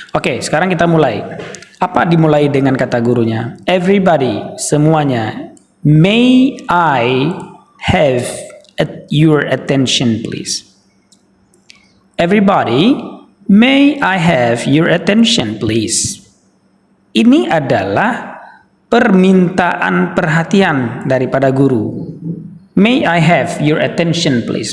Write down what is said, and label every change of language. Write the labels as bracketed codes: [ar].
[id] Oke, sekarang kita mulai. Apa dimulai dengan kata gurunya? [en] Everybody, semuanya. May I have your attention, please? Everybody, may I have your attention, please? [id] Ini adalah permintaan perhatian daripada guru. [en] May I have your attention, please?